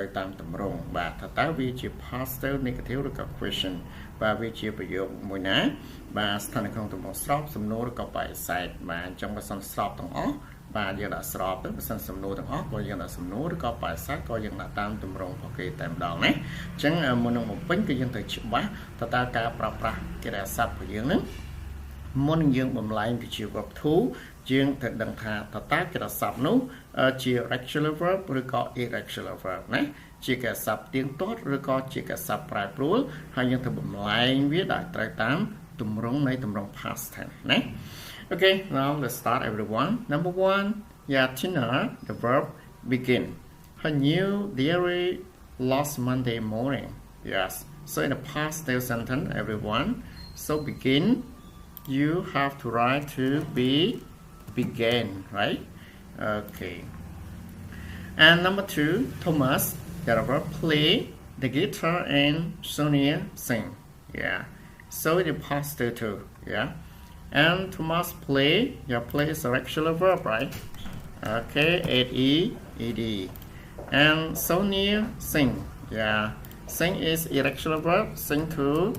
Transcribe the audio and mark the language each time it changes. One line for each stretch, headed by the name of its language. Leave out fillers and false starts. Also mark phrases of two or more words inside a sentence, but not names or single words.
Khmer: តាមទម្រង់បាទថាតើវាជា
English: positive negative
Khmer: ឬក៏ question បាទវាជាប្រយោគមួយណាបាទស្ថិតនៅក្នុងទម្រង់ស្របសំណួរឬក៏បដិសេធបាទអញ្ចឹងបើសិនស្របទាំងអស់បាទយើងដាក់ស្របទៅ បើសិនសំណួរទាំងអស់ក៏យើងដាក់សំណួរឬក៏បដិសេធក៏យើងដាក់តាមទម្រង់របស់គេតែម្ដងណាអញ្ចឹងមុននឹងបំពេញគឺយើងត្រូវច្បា ស់តើការប្រើប្រាស់កិរិយាសព្ទរបស់យើងហ្នឹងមុននឹងយើងបំលែងទៅជា
English: verb to
Khmer: យើងត្រូវ ដឹងថាតើកិរិយាសព្ទនោះជា
English: regular verb
Khmer: ឬក៏
English: irregular verb
Khmer: ណាជាកិរិយាសព្ទទៀងទាត់ឬក៏ជាកិរិយាសព្ទប្រែប្រួលហើយយើងត្រូវបំលែងវាដោយត្រូវតាមទម្រង់នៃទម្រង់
English: past tense
Khmer: ណា
English: Okay now let's start everyone number 1 Tina the verb begin her new diary last Monday morning yes so in the past tense sentence everyone so begin you have to write to be began right okay and number 2 Thomas the verb play the guitar and Sonia sing yeah so in the past too yeah and Thomas play play is a regular verb right okay ed and Sonia sing yeah sing is irregular verb sing to